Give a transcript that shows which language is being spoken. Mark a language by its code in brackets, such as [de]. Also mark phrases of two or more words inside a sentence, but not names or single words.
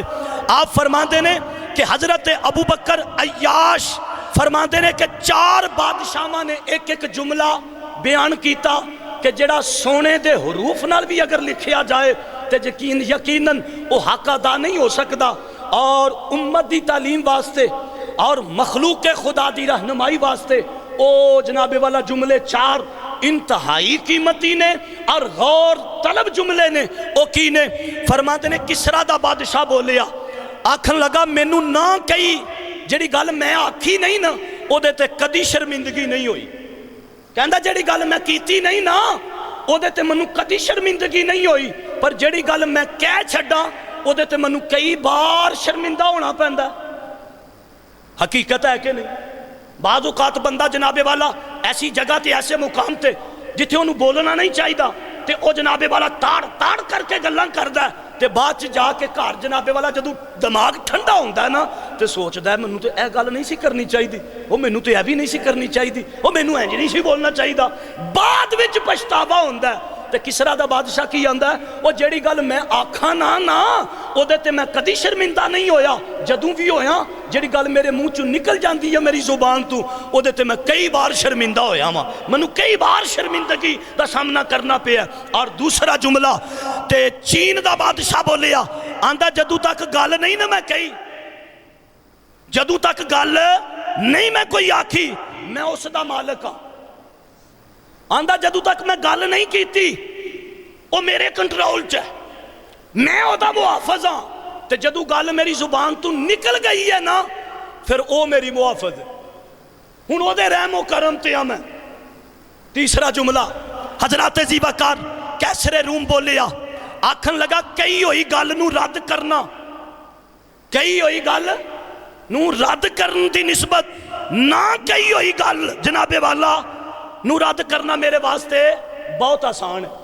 [pa] آپ فرماندے نے کہ حضرت ابو بکر عیاش فرماندے نے کہ 4 بادشاہاں نے ایک ایک جملہ بیان کیتا کہ جڑا سونے دے حروف نال بھی اگر لکھیا جائے تے یقیناً وہ حق ادا نہیں ہو سکتا، اور امت دی تعلیم واسطے اور مخلوق خدا دی رہنمائی واسطے او جناب والا جملے 4 انتہائی قیمتی نے اور غور طلب جملے نے۔ او کی نے فرماتے نے کسرا دا بادشاہ بولیا، آکھن لگا مینوں نہ کئی جڑی گل میں آکھی نہیں نا او دے تے کدی شرمندگی نہیں ہوئی، کہندا جڑی گل میں کیتی نہیں نا او دے تے منوں کدی شرمندگی نہیں ہوئی، پر جڑی گل میں کہہ چھڈاں او دے تے منوں کئی بار شرمندہ ہونا پیندا۔ حقیقت ہے کہ نہیں؟ بعض اوقات بندہ جناب والا ایسی جگہ تے ایسے مقام تے جتھے انہوں بولنا نہیں چاہیے تے او جناب والا تاڑ تاڑ کر کے گلاں کردا ہے تے بعد جا کے گھر جناب والا جدوں دماغ ٹھنڈا ہوندا ہے نا تے سوچدا ہے مینوں تے اے گل نہیں سی کرنی چاہیے، او مینوں تے اے بھی نہیں سی کرنی چاہیے، او مینوں انج نہیں سی بولنا چاہیے، بعد وچ پچھتاوا ہوندا ہے۔ تے کسرا دا بادشاہ کی آندا ہے او جیڑی گل میں آکھاں نا او دے تے میں کدی شرمندہ نہیں ہویا، جدوں بھی ہویا جیڑی گل میرے منہ چوں نکل جاندی ہے میری زبان تو او دے تے میں کئی بار شرمندہ ہویا ہاں، منوں کئی بار شرمندگی دا سامنا کرنا پیا۔ اور دوسرا جملہ تے چین دا بادشاہ بولیا، آندا جدوں تک گل نہیں نا میں کہی، جدوں تک گل نہیں میں کوئی آکھی میں اس دا مالک ہاں، آندا جدوں تک میں گل نہیں کیتی او میرے کنٹرول چ ہے، میں او دا محافظ ہاں، تے جدوں گل میری زبان تو نکل گئی ہے نا پھر او میری محافظ ہے، ہن او دے رحم و کرم تے ہاں میں۔ تیسرا جملہ حضرات ذیبکار کیسر روم بولیا، آکھن لگا کئی ہوئی گل نو رد کرنا، کئی ہوئی گل نو رد کرن دی نسبت نہ کئی ہوئی گل جناب والا نو رد کرنا میرے واسطے بہت آسان ہے۔